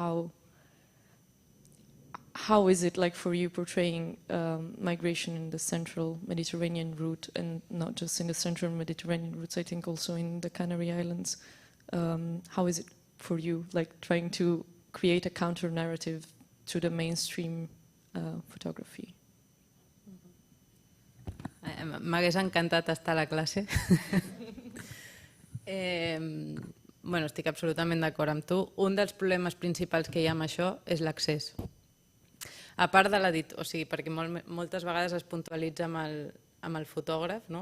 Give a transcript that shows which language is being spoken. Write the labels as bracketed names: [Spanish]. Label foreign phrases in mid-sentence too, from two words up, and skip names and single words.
[English] How is it like for you portraying migration in the central Mediterranean route, and not just in the central Mediterranean routes, I think also in the Canary Islands? How is it for you, like, trying to create a counter narrative to the mainstream photography? [Catalan] M'hagués encantat estar a la classe. Bueno, estic absolutament d'acord amb tu. Un dels problemes principals que hi ha amb això és l'accés. A part de l'editor, o sigui, perquè moltes vegades es puntualitza amb el fotògraf, no?